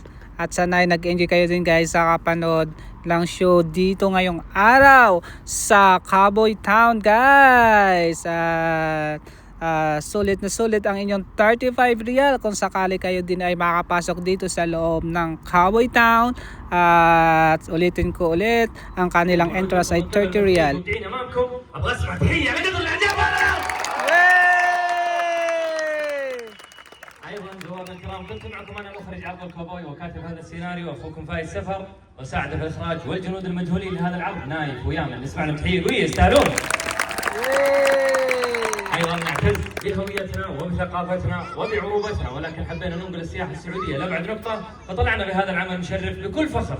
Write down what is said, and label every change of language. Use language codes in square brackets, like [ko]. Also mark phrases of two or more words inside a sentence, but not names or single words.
[tl] At sana ay nag-enjoy kayo din guys sa kapanood lang show dito ngayong araw sa Cowboy Town guys. At sulit na sulit ang inyong 35 real kung sakali kayo din ay makapasok dito sa loob ng Cowboy Town. At ulitin ko ulit, ang kanilang entrance ay 30 real. [ar] ايضا زوارنا الكرام، كنت معكم انا مخرج عرض الكوبوي وكاتب هذا السيناريو اخوكم فايز سفر، وساعد في الاخراج والجنود المجهولين لهذا العرض نايف ويامن. نسمع لهم تحيه قويه يستاهلون. ايضا نعتز بهويتنا وبثقافتنا وبعروبتنا، ولكن حبينا ننقل السياحه السعوديه لابعد نقطه، فطلعنا بهذا العمل نشرف بكل فخر.